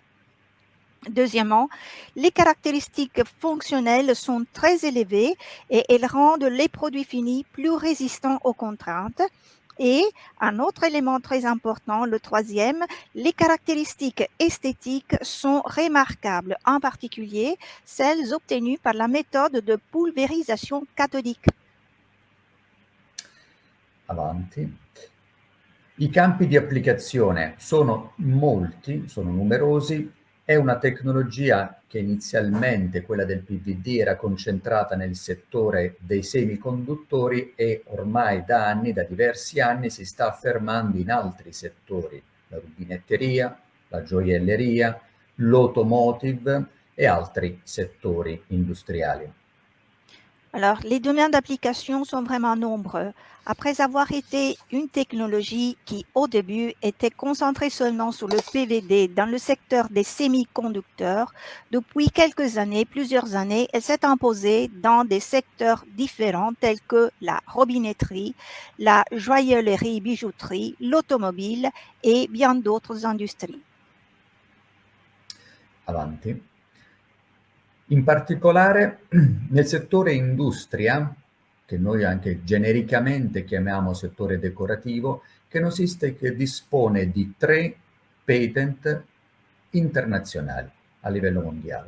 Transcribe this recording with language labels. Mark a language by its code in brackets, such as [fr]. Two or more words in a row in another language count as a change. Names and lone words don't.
[fr] Deuxièmement, les caractéristiques fonctionnelles sont très élevées et elles rendent les produits finis plus résistants aux contraintes. Et un autre élément très important, le troisième, les caractéristiques esthétiques sont remarquables, en particulier celles obtenues par la méthode de pulvérisation cathodique. [it] Avanti. I campi di applicazione sono molti, sono numerosi. È una tecnologia che inizialmente, quella del PVD, era concentrata nel settore dei semiconduttori e ormai da anni, da diversi anni, si sta affermando in altri settori, la rubinetteria, la gioielleria, l'automotive et altri settori industriali. [fr] Alors, les domaines d'application sont vraiment nombreux. Après avoir été une technologie qui, au début, était concentrée seulement sur le PVD dans le secteur des semi-conducteurs, depuis quelques années, plusieurs années, elle s'est imposée dans des secteurs différents tels que la robinetterie, la joaillerie-bijouterie, l'automobile et bien d'autres industries. [it] Avanti. In particolare nel settore industria, che noi anche genericamente chiamiamo settore decorativo, Kenosistec dispone di 3 patent internazionali a livello mondiale.